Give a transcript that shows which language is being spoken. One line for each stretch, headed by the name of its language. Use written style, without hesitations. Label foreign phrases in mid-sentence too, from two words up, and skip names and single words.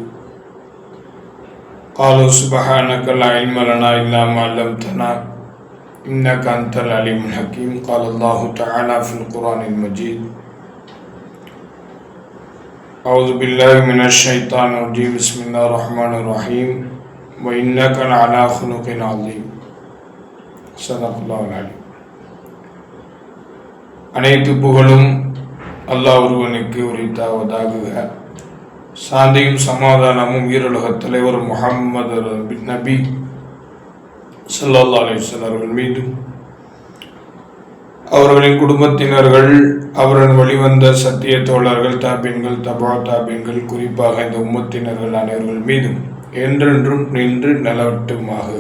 Arabic: قالوا سبحانك لا علم لنا إلا ما علمتنا إنك أنت العليم الحكيم. قال الله تعالى في القرآن المجيد: أعوذ بالله من الشيطان الرجيم. بسم الله الرحمن الرحيم. وإنك لعلى خلق عظيم. صدق الله العليم.
Tamil: அனைத்து புகழும் அல்லாஹ் ஒருவனுக்கு உரித்தாவதாக. சாந்தியும் சமாதானமும் ஈருலகத் தலைவர் முஹம்மது நபி
Arabic: صلى الله عليه وسلم
Tamil: அவர்கள் மீதும், அவர்களின் குடும்பத்தினர்கள், அவர்கள் வழிவந்த சத்திய தோழர்கள், தாபீன்கள், தபா தாபீன்கள், குறிப்பாக இந்த உம்மத்தினர்கள் அனைவர்கள் மீதும் என்றென்றும் நின்று நிலவட்டுமாக.